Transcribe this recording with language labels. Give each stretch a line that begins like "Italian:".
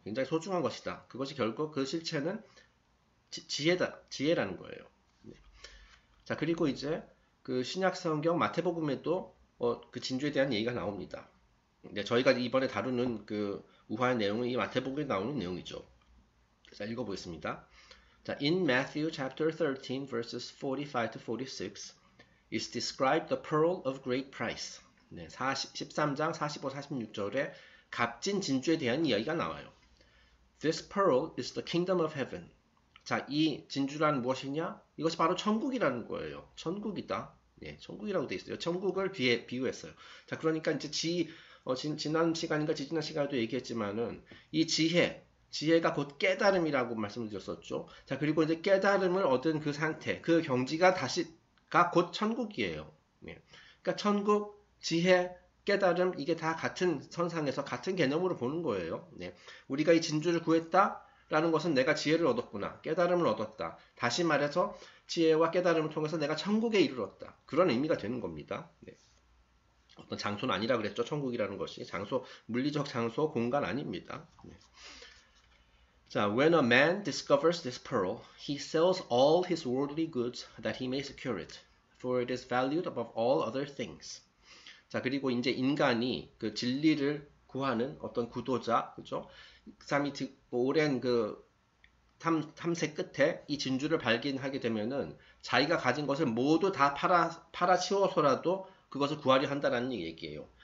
Korean: 굉장히 소중한 것이다. 그것이 결국 그 실체는 지혜라는 거예요. 네. 자, 그리고 이제 그 신약 성경 마태복음에도 그 진주에 대한 얘기가 나옵니다. 네, 저희가 이번에 다루는 그 우화의 내용은 이 마태복음에 나오는 내용이죠. 자, 읽어보겠습니다.
English: 자, in Matthew chapter 13 verses 45 to 46 is described the pearl of great price.
Korean: 네, 13장 45, 46절에 값진 진주에 대한 이야기가 나와요.
English: This pearl is the kingdom of heaven.
Korean: 자, 이 진주란 무엇이냐? 이것이 바로 천국이라는 거예요. 천국이다. 예, 천국이라고 되어 있어요. 천국을 비유했어요. 자, 그러니까 이제 지난 시간인가 지지난 시간에도 얘기했지만은 이 지혜가 곧 깨달음이라고 말씀드렸었죠. 자, 그리고 이제 깨달음을 얻은 그 상태, 그 경지가 곧 천국이에요. 예. 그러니까 천국, 지혜, 깨달음 이게 다 같은 선상에서 같은 개념으로 보는 거예요. 네. 우리가 이 진주를 구했다. 라는 것은 내가 지혜를 얻었구나. 깨달음을 얻었다. 다시 말해서 지혜와 깨달음을 통해서 내가 천국에 이르렀다. 그런 의미가 되는 겁니다. 네. 어떤 장소는 아니라 그랬죠. 천국이라는 것이. 장소, 물리적 장소, 공간 아닙니다. 네.
English: 자, when a man discovers this pearl, he sells all his worldly goods that he may secure it, for it is valued above all other things.
Korean: 자, 그리고 이제 인간이 그 진리를 구하는 어떤 구도자, 그죠? 그 사람이 오랜 그 탐색 끝에 이 진주를 발견하게 되면은 자기가 가진 것을 모두 다 팔아치워서라도 그것을 구하려 한다는 얘기예요.